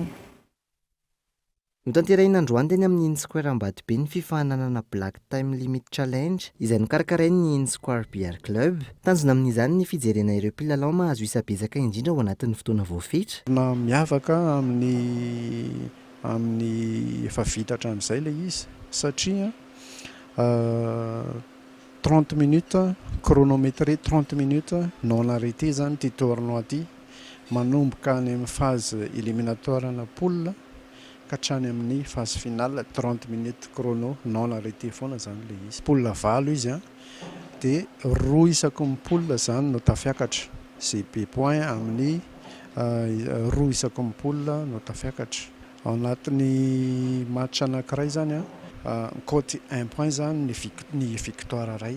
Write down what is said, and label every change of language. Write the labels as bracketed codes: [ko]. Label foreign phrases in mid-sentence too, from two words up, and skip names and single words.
[mg] Notanterahina androany teny amin'ny InSquare Ambatobe ny fifaninanana Black Time Limit Challenge izay nokarakarain'ny InSquare Billard Club. Tanjona amin'izany ny fijerena ireo mpilalao mahazo isa-betsaka indrindra ao anatin'ny fotoana voafetra. Na miavaka amin'ny efa vita hatramin'izay ilay izy satria [fr] 30 minutes chronométré 30 minutes non arrêté [mg] zany ty tournoi ty manomboka any amin'ny [fr] phase éliminatoire [mg] na poule ka hatrany amin'ny [fr] phase finale 30 minutes chrono non arrêté [mg] foana zany le izy poule valo izy a dia roa isaky ny poule zany no tafiakatra zay be point amin'ny roa isaky ny poule no tafiakatra ao anatin'ny match anankiray zany [fr] a côte 1 point [mg] zany ny victoire ray.